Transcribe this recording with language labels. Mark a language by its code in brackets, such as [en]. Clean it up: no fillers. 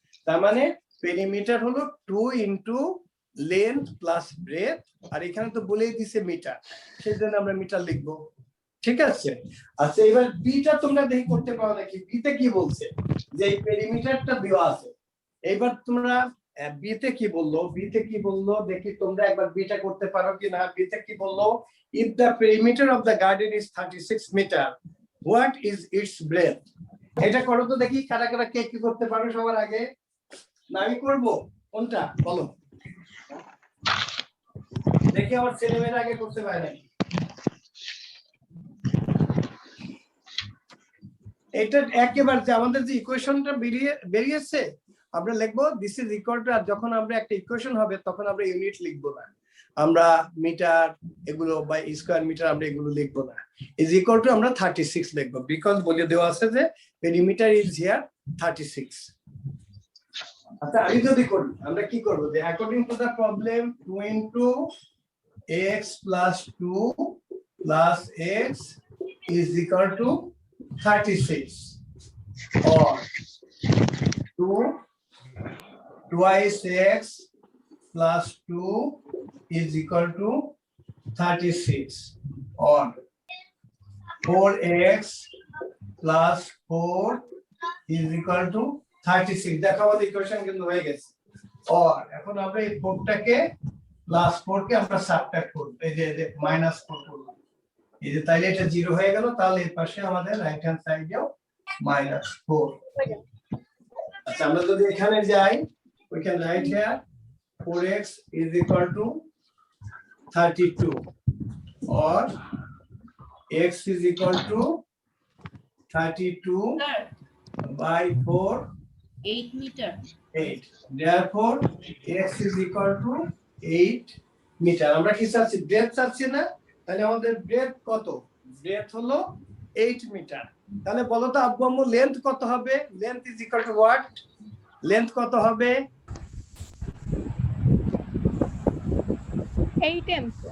[bn] তার মানে পেরিমিটার হলো 2 ইনটু লেন্থ প্লাস ব্রেথ, আর এখানে তো বলেই দিছে মিটার, সেজন্য আমরা মিটার লিখবো। ঠিক আছে। আচ্ছা এবার বিটা তোমরা দেখি করতে পারো নাকি। বিতে কি বলছে যে এই পেরিমিটারটা দেওয়া আছে, এবার তোমরা বিতে কি বললো, বিতে কি বললো দেখি তোমরা একবার বিটা করতে পারো কি না। বিতে কি বললো, [en] if the perimeter of the garden is 36 meter, what is its breadth? [bn] এটা করো তো দেখি কারা কারা কে কি করতে পারো সবার আগে। না আমি করবো, কোনটা বলো? দেখি আমার ছেলেমেয়েরা আগে করতে পারে নাকি। এটা একেবারে যে আমাদের যে ইকুয়েশনটা বেরিয়েছে আমরা লিখবো দিস ইজ ইকুয়াল টু, আর যখন আমরা একটা ইকুয়েশন হবে তখন আমরা ইউনিট লিখবো না, আমরা মিটার এগুলো বা স্কয়ার মিটার আমরা এগুলো লিখবো না, ইজ ইকুয়াল টু আমরা 36 লিখবো, বিকজ বলে দেওয়া আছে যে পেরিমিটার ইজ হিয়ার 36। আচ্ছা আমি যদি করি আমরা কি করব, যে [en] According to the problem 2 into x plus 2 plus x is equal to 36, or 2 twice x plus 2 is equal to 36, or 4x plus 4 is equal to 36। [bn] দেখো আমাদের ইকুয়েশন কিন্তু হয়ে গেছে। আর এখন আমরা এই 4 টাকে প্লাস 4 কে আমরা সাবট্রাক্ট করব, এই যে -4 করব, এই যে তাইলে এটা 0 হয়ে গেল, তাহলে এর পাশে আমাদের রাইট হ্যান্ড সাইডেও -4। আচ্ছা আমরা যদি এখানে যাই, [en] we can write here 4x is equal to 32, or x is equal to 32 by 4, 8 meter. 8, therefore x is equal to 8 metre. [bn] আমরা কি চাচ্ছি, ব্রেথ চাচ্ছি না, তাহলে আমাদের ব্রেথ কত, ব্রেথ হলো 8 মিটার। তাহলে বলো তো আব্বু আম্মু লেন্থ কত হবে, length is equal to what, length কত হবে, [en] 8m.